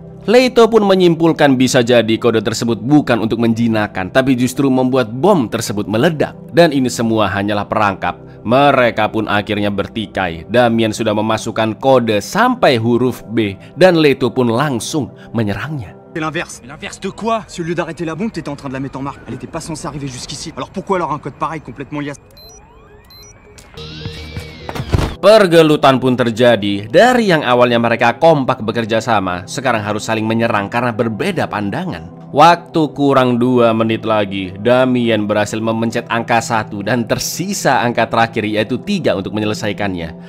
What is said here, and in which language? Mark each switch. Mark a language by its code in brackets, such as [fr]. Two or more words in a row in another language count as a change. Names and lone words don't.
[id] Leto pun menyimpulkan bisa jadi kode tersebut bukan untuk menjinakkan, tapi justru membuat bom tersebut meledak. Dan ini semua hanyalah perangkap. Mereka pun akhirnya bertikai. Damien sudah memasukkan kode sampai huruf B, dan Leto pun langsung menyerangnya. [fr] C'est l'inverse. L'inverse de quoi? Si au lieu d'arrêter la bombe, t'étais en train de la mettre en marche. Elle était pas censée arriver jusqu'ici. Alors pourquoi alors un code pareil complètement lié? [id] Pergelutan pun terjadi. Dari yang awalnya mereka kompak bekerja sama, sekarang harus saling menyerang karena berbeda pandangan. Waktu kurang 2 menit lagi, Damien berhasil memencet angka 1 dan tersisa angka terakhir yaitu 3 untuk menyelesaikannya.